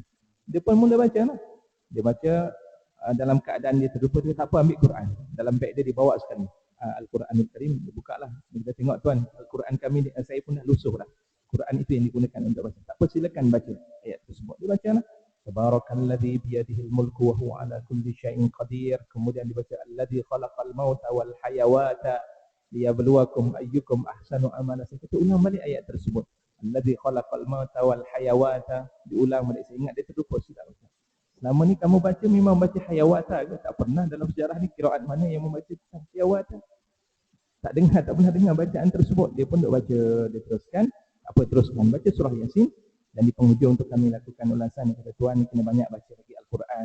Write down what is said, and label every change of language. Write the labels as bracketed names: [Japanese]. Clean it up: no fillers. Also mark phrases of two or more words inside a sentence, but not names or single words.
[Malay] Dia pun mula baca lah. Dia baca dalam keadaan dia terlupa, dia tak apa ambil Quran. Dalam beg dia dibawa sekali. Al-Quranul Karim, dia buka lah. Kita tengok tuan, Al-Quran kami, saya pun dah lusuh lah. Quran itu yang digunakan untuk baca. Tak apa, silakan baca ayat tersebut. Dia baca lah. [Arabic] تبارك الذي بيده الملك وهو على كل شيء قدير. [Malay] Kemudian dibaca [Arabic] الذي خلق الموت والحياة ليبلوكم أيكم أحسن عملا. [Malay] Saya kata ulang balik ayat tersebut. [Arabic] الذي خلق الموت والحياة. [Malay] Diulang balik. Saya ingat dia terlupa sudah baca. Selama ni kamu baca memang baca hayawata ke? Tak pernah dalam sejarah ni qiraat mana yang membaca tentang hayawata. Tak pernah dengar bacaan tersebut. Dia pun duk baca, dia teruskan. Apa teruskan? Baca surah Yasin. Dan di penghujung untuk kami lakukan ulasan, kata tuan kena banyak baca lagi Al-Quran.